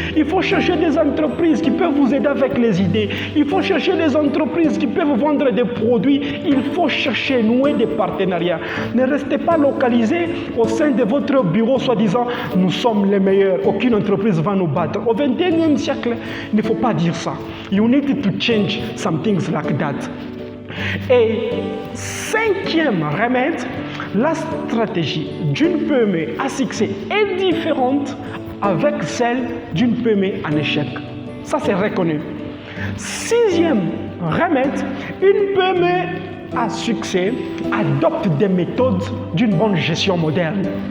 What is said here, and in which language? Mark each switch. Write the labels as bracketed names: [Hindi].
[French] Il faut chercher des entreprises qui peuvent vous aider avec les idées. Il faut chercher des entreprises qui peuvent vendre des produits. Il faut chercher, nouer des partenariats. Ne restez pas localisé au sein de votre bureau, soi-disant, nous sommes les meilleurs. Aucune entreprise va nous battre. Au XXIe siècle, il ne faut pas dire ça. [English] You need to change some things like that. [French] Et cinquième remède, la stratégie d'une PME à succès est différente avec celle d'une PME en échec. Ça, c'est reconnu. Sixième remède, une PME à succès adopte des méthodes d'une bonne gestion moderne.